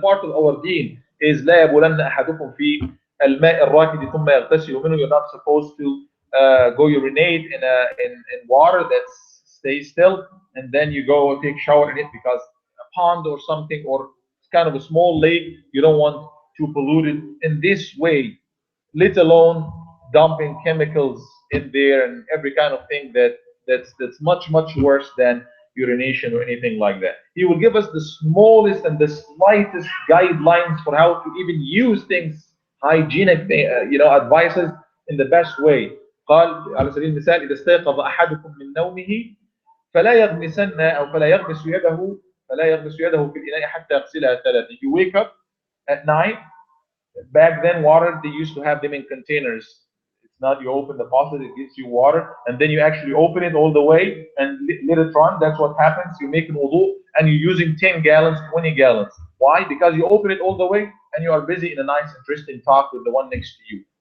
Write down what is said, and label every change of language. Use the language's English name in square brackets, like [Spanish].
[English] Part of our deen is [Arabic] لا يبولن أحدكم في الماء الراكد ثم يغتسل منه. [English] You're not supposed to go urinate in water that stays still, and then you go take shower in it, because a pond or something, or it's kind of a small lake, you don't want to pollute it in this way, let alone dumping chemicals in there and every kind of thing that's much worse than urination or anything like that. He will give us the smallest and the slightest guidelines for how to even use things, hygienic advices in the best way. [Arabic] قال على سبيل المثال إذا استيقظ أحدكم من نومه فلا يغمسن أو فلا يغمس يده في الإناء حتى يغسلها ثلاثة. [English] You wake up at night. Back then, water, they used to have them in containers. It's not you open the faucet, it gives you water, and then you actually open it all the way and let it run. That's what happens. You make an wudu and you're using 10 gallons, 20 gallons. Why? Because you open it all the way and you are busy in a nice, interesting talk with the one next to you.